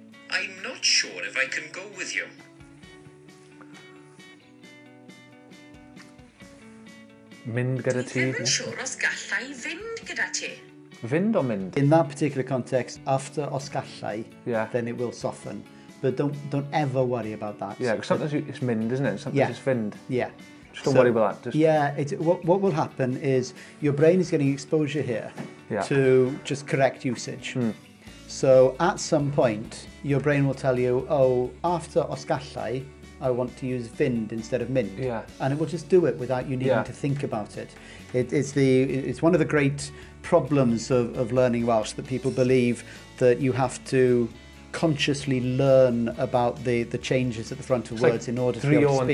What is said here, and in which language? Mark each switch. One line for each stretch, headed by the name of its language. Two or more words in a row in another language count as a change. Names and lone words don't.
English: I'm not sure if I can go with you.
Welsh: Mynd gyda ti. Ddim yn siŵr os gallai fynd gyda ti. Fynd o mynd?
English: In that particular context, after
Welsh: os gallai,
English: Yeah. then it will soften. But don't ever worry about that. Yeah, because sometimes it's mynd, isn't it? Sometimes Yeah. it's fynd. Yeah. Just don't worry about that. Just, Yeah, what will happen is your brain is getting exposure here Yeah. to just correct usage. So at some point, your brain will tell you, oh, after
Welsh: os gallai,
English: I want to use fynd instead of mynd. Yeah. And it will just do it without you needing Yeah. to think about it. It's one of the great problems of learning Welsh, that people believe that you have to consciously learn about the changes at the front of It's like words in order to be able to